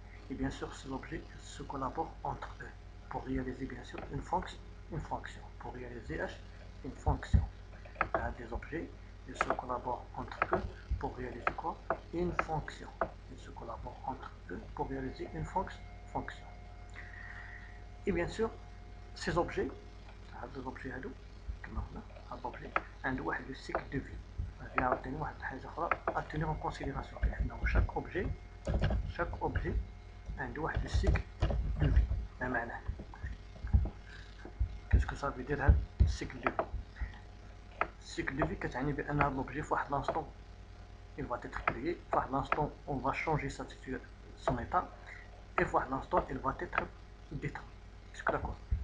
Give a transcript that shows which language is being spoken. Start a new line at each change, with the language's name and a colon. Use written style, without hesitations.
French: Et bien sûr ces objets se collaborent entre eux pour réaliser bien sûr une fonction. Pour réaliser une fonction. Des objets ils se collaborent entre eux pour réaliser quoi? Une fonction. Ils se collaborent entre eux pour réaliser une fonction. Et bien sûr ces objets
Arabic: هاد الأوبجي هادو كما هنا هاد الأوبجي عنده واحد لو سيكل دو في. غادي يعطيني واحد الحاجة أخرى
French: à tenir en considération.
Arabic: أنه chaque objet عنده واحد لو سيكل دو في. ما معناه؟ كيسكو صافي يدير هاد السيكل دو في؟ السيكل دو في كتعني بأن هاد الأوبجي فواحد لانستون
French: il va être créé, par l'instant on va changer son état et par l'instant il va être détruit. C'est d'accord.